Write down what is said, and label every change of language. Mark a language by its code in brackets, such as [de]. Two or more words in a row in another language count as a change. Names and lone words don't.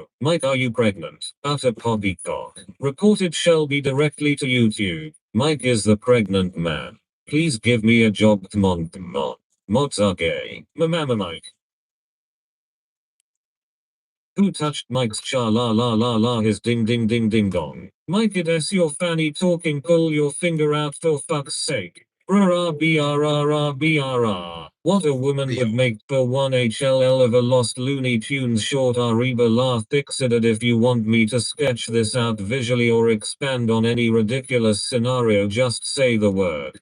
[en] Mike are you pregnant? Utter poppycock. Reported Shelby directly to YouTube. Mike is the pregnant man. Please give me a job mon. Mods are gay. Mama Mike. Who touched Mike's cha la la la la his ding ding ding ding dong. Mike it is your fanny talking pull your finger out for fuck's sake. Brr brr. What a woman would make for one HLL of a lost Looney Tunes short Ariba la fixated. If you want me to sketch this out visually or expand on any ridiculous scenario just say the word.